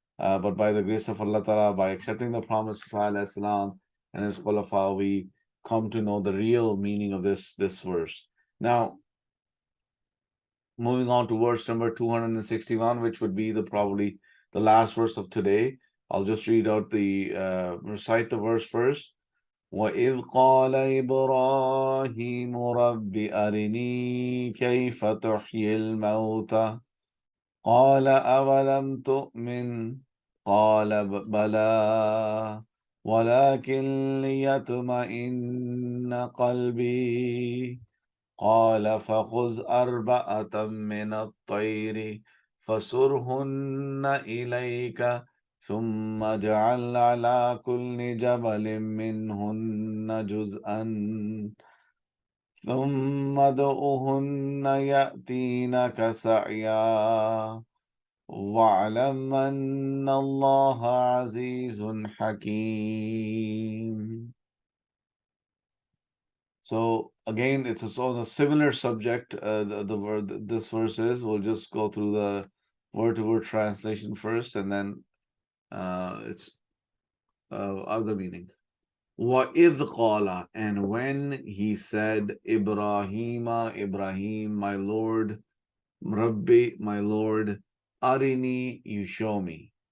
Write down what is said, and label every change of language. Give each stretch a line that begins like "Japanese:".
English: But by the grace of Allah Ta'ala, by accepting the promise of Prophet and his khulafa, we come to know the real meaning of this verse. Now, moving on to verse number 261, which would be probably the last verse of today. I'll just read out recite the verse first.
Arabic: وَإِذْ قَالَ إِبْرَاهِيمُ رَبِّ أَرِنِي كَيْفَ تُحْيِي الْمَوْتَى قَالَ أَوَلَمْ تُؤْمِنْ قَالَ بَلَى وَلَكِنْ لِيَطْمَئِنَّ قَلْبِي قال فخذ أربعة من الطير فصرهن إليك ثم جعل على كل جبل منهن جزءا ثم ادعهن يأتينك سعيا واعلم أن الله عزيز حكيم.
English: So again, it's a sort of similar subject. The word this verse is. We'll just go through the word-to-word translation first, and then its other meaning.
Arabic: وَإِذْ قَالَ,
English: and when he said, Ibrahim, my Lord, Rabbi, my Lord, Arini, you show me.